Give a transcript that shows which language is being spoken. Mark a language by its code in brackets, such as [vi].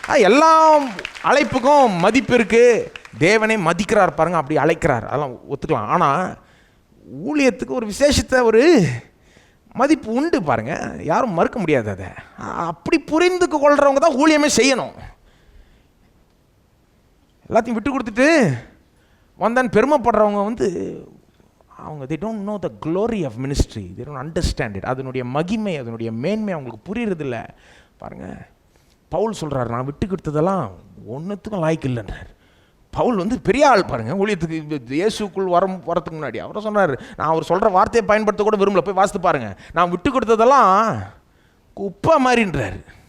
[ta] எல்லா அழைப்புக்கும் மதிப்பு இருக்குது. தேவனே மதிக்கிறார் பாருங்க, அப்படி அழைக்கிறார், அதெல்லாம் ஒத்துக்கலாம். ஆனால் ஊழியத்துக்கு ஒரு விசேஷத்தை ஒரு மதிப்பு உண்டு பாருங்க, யாரும் மறுக்க முடியாது. அதை அப்படி புரிந்து கொள்றவங்க தான் ஊழியமே செய்யணும். எல்லாத்தையும் விட்டு கொடுத்துட்டு வந்தான்னு பெருமைப்படுறவங்க அவங்க [en] they don't know the glory of ministry, they don't understand it. [ta] அதனுடைய மகிமை, அதனுடைய மேன்மை அவங்களுக்கு புரியறதில்ல பாருங்க. பவுல் சொல்கிறார், நான் விட்டு கொடுத்ததெல்லாம் ஒன்றுத்துக்கும் லாய்க்கு இல்லைன்றார். பவுல் பெரிய ஆள் பாருங்க, ஊழியத்துக்கு இயேசுக்குள் வரத்துக்கு முன்னாடி அவரை சொன்னார், நான் அவர் சொல்கிற வார்த்தையை பயன்படுத்த கூட விரும்பல, போய் வாசித்து பாருங்க, நான் விட்டு கொடுத்ததெல்லாம் குப்பை மாதிரின்றார்.